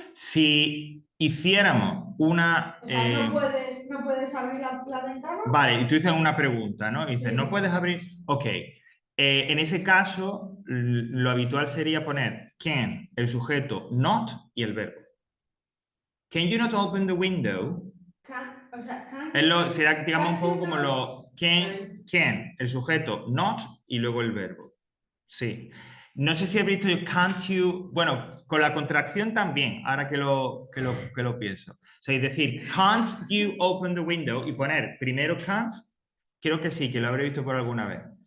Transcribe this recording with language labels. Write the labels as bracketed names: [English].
[Spanish] Si hiciéramos una... O sea, no puedes abrir la ventana. Vale, y tú dices una pregunta, ¿no? Y dices, Sí. ¿no puedes abrir? Ok. En ese caso, lo habitual sería poner can, el sujeto, not y el verbo. [English] Can you not open the window? [Spanish] O sea, can Será, digamos, un poco como lo can, el sujeto, not y luego el verbo. Sí. No sé si has visto can't you, bueno, con la contracción también, ahora que lo pienso. O sea, es decir, [English] can't you open the window [Spanish] y poner primero can't, creo que sí, que lo habré visto por alguna vez.